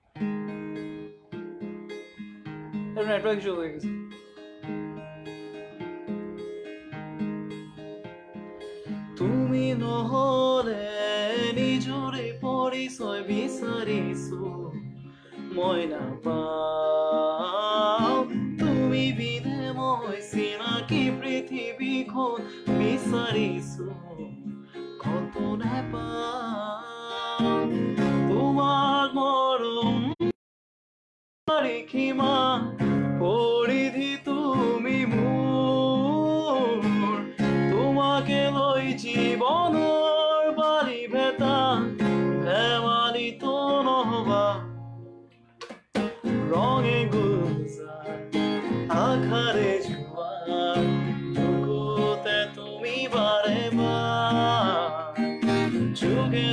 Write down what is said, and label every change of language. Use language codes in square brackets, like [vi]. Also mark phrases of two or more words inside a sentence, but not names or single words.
[en] network issue [bn] হয়ে গেছে। [as] তুমি নহলে নিজরে পরিচয় বিচাৰিছো মই নাপাওঁ, তুমি বিনে মই চিনাকি পৃথিৱীখন বিচাৰিছো কত নাপাওঁ। তোমাৰ মৰম সীমা পৰিধি তুমি মোৰ, তোমাকে লৈ জীৱনৰ বালি ভেটা ধেমালিতো নহবা রঙে গুলজার আখারে জোয়ার বুকুতে তুমি বারে বার